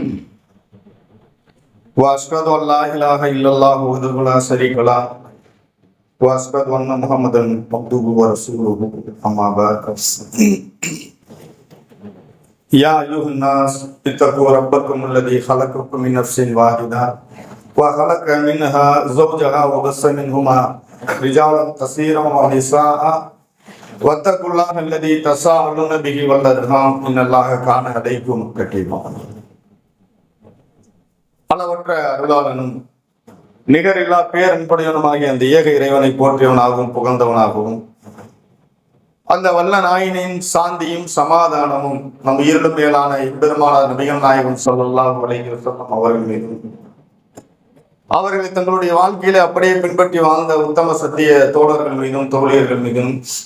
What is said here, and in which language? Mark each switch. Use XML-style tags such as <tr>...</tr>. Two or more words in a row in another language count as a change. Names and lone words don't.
<ar>وأشهد أن لا إله إلا الله وحده لا شريك له وأشهد أن محمدا عبده ورسوله أما بعد يا أيها الناس اتقوا ربكم الذي خلقكم من نفس واحدة وخلق منها زوجها وبث منهما رجالا كثيرا ونساء واتقوا الله الذي تساءلون به والأرحام إن الله كان عليكم رقيبا.</ar> <ta>அளவற்ற அருளாளனும் நிகரில்லா பேரன்புடையவனுமாகிய அந்த ஏக இறைவனை போற்றியவனாகவும் புகழ்ந்தவனாகவும் அந்த வல்ல நாயனின் சாந்தியும் சமாதானமும் நம் இருளும் மேலான பெருமானார் நபிகள் நாயகம்</ta> <ar>صلى الله عليه وسلم</ar> <ta>அவர்கள் மீதும் அவர்களை தங்களுடைய வாழ்க்கையில அப்படியே பின்பற்றி வாழ்ந்த உத்தம சத்திய தோழர்கள் மீதும் தோழியர்கள் மீதும்</ta>